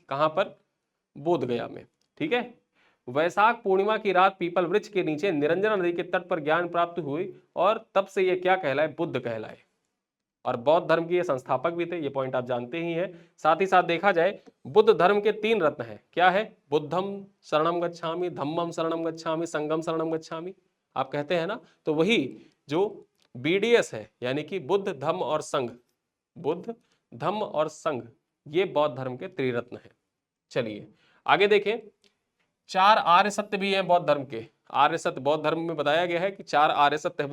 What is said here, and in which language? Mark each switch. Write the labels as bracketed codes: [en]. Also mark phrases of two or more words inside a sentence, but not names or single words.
[hi] कहां पर? बोध गया में, ठीक है। वैशाख पूर्णिमा की रात पीपल वृक्ष के नीचे निरंजना नदी के तट पर ज्ञान प्राप्त हुई और तब से ये क्या कहलाए? बुद्ध कहलाए। और बौद्ध धर्म के ये संस्थापक भी थे, ये पॉइंट आप जानते ही हैं। साथ ही साथ देखा जाए बुद्ध धर्म के 3 रत्न हैं। क्या है? [pi] बुद्धम शरणम गच्छामि, धम्मम शरणम गच्छामि, संघम शरणम गच्छामि। [hi] आप कहते हैं ना, तो वही जो BDS है यानी कि बुद्ध धम्म और संघ, बुद्ध धम्म और संघ, ये बौद्ध धर्म के त्रिरत्न है। चलिए आगे देखें। 4 आर्य सत्य भी हैं बौद्ध धर्म के। आर्य सत्य बौद्ध धर्म में बताया गया है कि 4 आर्य सत्य है।